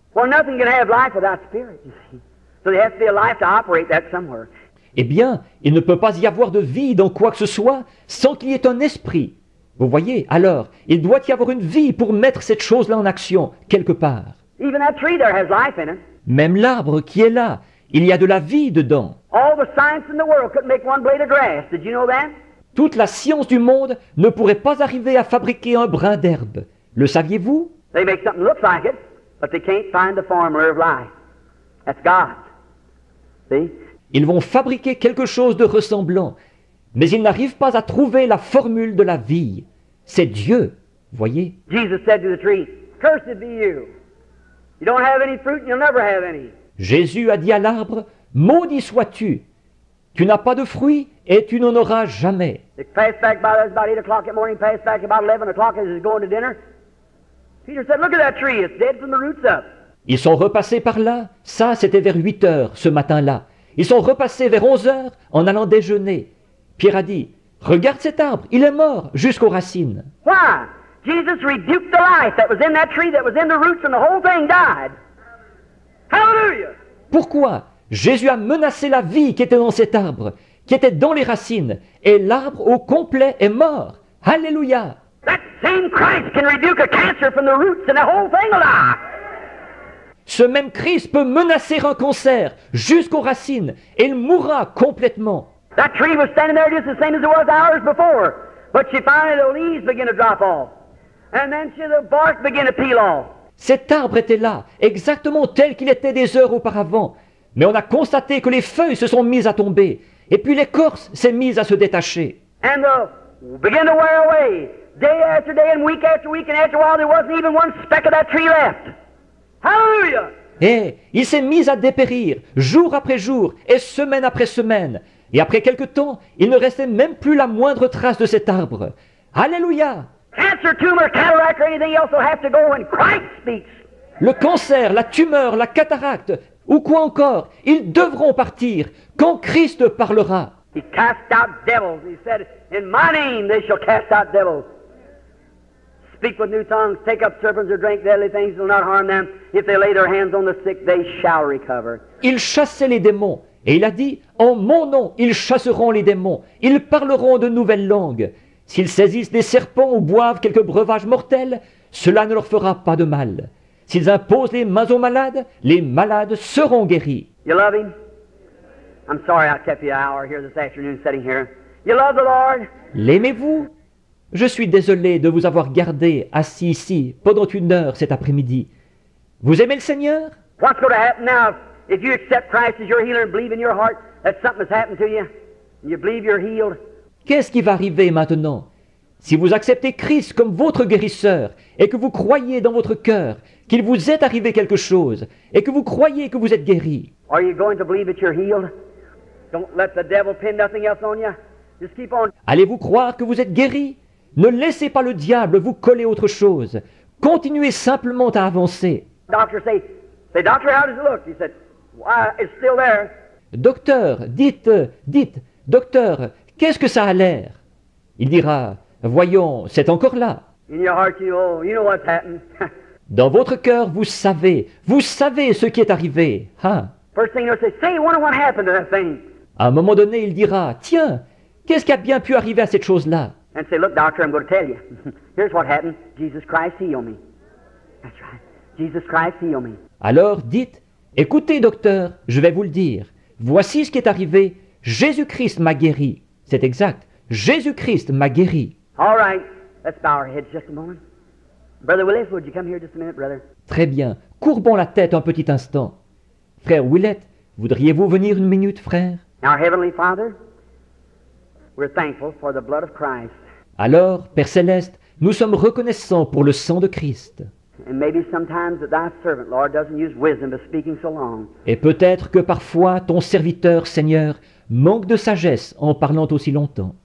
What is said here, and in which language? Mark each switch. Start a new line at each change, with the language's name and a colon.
English: Well, nothing can have life without spirit, you see. So there has to be a life to operate that somewhere.
French: Eh bien, il ne peut pas y avoir de vie dans quoi que ce soit sans qu'il y ait un esprit. Vous voyez, alors, il doit y avoir une vie pour mettre cette chose-là en action, quelque part.
English: Even that tree there has life in it.
French: Même l'arbre qui est là, il y a de la vie dedans.
English: All the science in the world couldn't make one blade of grass. Did you know that?
French: Toute la science du monde ne pourrait pas arriver à fabriquer un brin d'herbe. Le saviez-vous?
English: They make something look like it, but they can't find the formula of life. That's God. See?
French: Ils vont fabriquer quelque chose de ressemblant, mais ils n'arrivent pas à trouver la formule de la vie. C'est Dieu, voyez.
English: Jesus said to the tree, "Cursed be you. You don't have any fruit and you'll never have any."
French: Jésus a dit à l'arbre, maudit sois-tu. Tu n'as pas de fruits et tu n'en auras jamais.
English: They passed back by about 8 o'clock in the morning, passed back about 11 o'clock as he's going to dinner. Peter said, "Look at that tree. It's dead from the roots up."
French: Ils sont repassés par là, ça c'était vers 8 heures ce matin-là. Ils sont repassés vers 11 heures en allant déjeuner. Pierre a dit, regarde cet arbre, il est mort jusqu'aux racines.
English: Why? Jesus rebuked the life that was in that tree, that was in the roots, and the whole thing died. Hallelujah!
French: Pourquoi? Jésus a menacé la vie qui était dans cet arbre, qui était dans les racines, et l'arbre au complet est mort. Alléluia!
English: That same Christ can rebuke a cancer from the roots, and the whole thing will die.
French: Ce même Christ peut menacer un cancer jusqu'aux racines, et il mourra complètement.
English: That tree was standing there just the same as it was hours before, but she finally the leaves begin to drop off, and then the bark begin to peel off.
French: Cet arbre était là, exactement tel qu'il était des heures auparavant, mais on a constaté que les feuilles se sont mises à tomber, et puis l'écorce s'est mise à se détacher.
English: And begin to wear away, day after day and week, and after a while there wasn't even one speck of that tree left. Hallelujah!
French: Et il s'est mis à dépérir, jour après jour, et semaine après semaine. Et après quelque temps, il ne restait même plus la moindre trace de cet arbre. Alléluia!
English: Cancer, tumor, cataract, or anything else will have to go when Christ speaks.
French: Le cancer, la tumeur, la cataracte, ou quoi encore, ils devront partir quand Christ parlera.
English: He cast out devils. He said, "In my name they shall cast out devils. Speak with new tongues, take up serpents or drink deadly things, will not harm them. If they lay their hands on the sick, they shall recover."
French: Il chassait les démons, et il a dit, en mon nom, ils chasseront les démons, ils parleront de nouvelles langues. S'ils saisissent des serpents ou boivent quelques breuvages mortels, cela ne leur fera pas de mal. S'ils imposent les mains aux malades, les malades seront guéris.
English: You love Him? I'm sorry I kept you an hour here this afternoon sitting here. You love the Lord?
French: L'aimez-vous? Je suis désolé de vous avoir gardé assis ici pendant 1 heure cet après-midi. Vous aimez le Seigneur?
English: What's going to happen now if you accept Christ as your healer and believe in your heart that something has happened to you and you believe you're healed?
French: Qu'est-ce qui va arriver maintenant? Si vous acceptez Christ comme votre guérisseur et que vous croyez dans votre cœur qu'il vous est arrivé quelque chose et que vous croyez que vous êtes guéri,
English: Are you going to believe that you're healed? Don't let the devil pin nothing else on you. Just keep on.
French: allez-vous croire que vous êtes guéri? Ne laissez pas le diable vous coller autre chose. Continuez simplement à avancer.
English: Doctor say, doctor, how does it look? He said, why, it's still there.
French: Docteur, dites, docteur, qu'est-ce que ça a l'air? Il dira, voyons, c'est encore là.
English: In your heart, you know what's happened.
French: Dans votre cœur, vous savez ce qui est arrivé. Ah.
English: First thing he'll say, wonder what happened to that thing.
French: À un moment donné, il dira, tiens, qu'est-ce qui a bien pu arriver à cette chose-là?
English: And say, look, doctor, I'm going to tell you. Here's what happened. Jesus Christ healed me. That's right. Jesus Christ healed me.
French: Alors dites, écoutez docteur, je vais vous le dire. Voici ce qui est arrivé. Jésus-Christ m'a guéri. C'est exact. Jésus-Christ m'a guéri.
English: All right. Let's bow our heads just a moment. Brother Willis, would you come here just a minute, brother?
French: Très bien. Courbons la tête un petit instant. Frère Willett, voudriez-vous venir une minute, frère?
English: Our Heavenly Father, we're thankful for the blood of Christ.
French: Alors, Père Céleste, nous sommes reconnaissants pour le sang de Christ.
English: And maybe sometimes that thy servant, Lord, doesn't use wisdom by speaking so long.
French: Et peut-être que parfois ton serviteur, Seigneur, manque de sagesse en parlant aussi longtemps.